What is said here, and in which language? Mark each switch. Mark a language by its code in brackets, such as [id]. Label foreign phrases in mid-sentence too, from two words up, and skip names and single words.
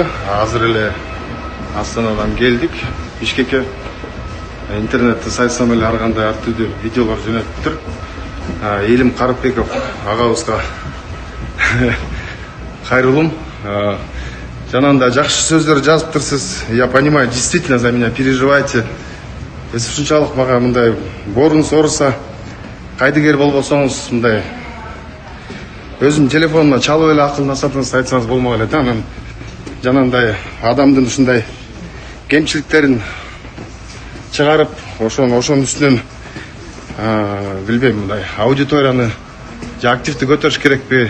[ky] Азыр эле Астанадан келдик. Бишкекке интернетте сайтынан эле ар кандай ар түрдүү видеолор жөнөтүп тур. Элим Карыпбеков агабызга кайрылым. Жанагындай жакшы сөздөр жазыптырсыз. [ru] Я понимаю, действительно за меня переживаете. [ky] Если ушунчалык мага мындай борунуз ооруса, кайдыгер болбосоңуз мындай өзүм телефонума чалып эле акылдасатыңызды айтсаңыз болмок эле да. Анан жанагындай адамдын ушундай кемчиликтерин чыгарып, ошонун үстүнөн билбейм, мындай аудиторияны же активди көтөрүш керекпи?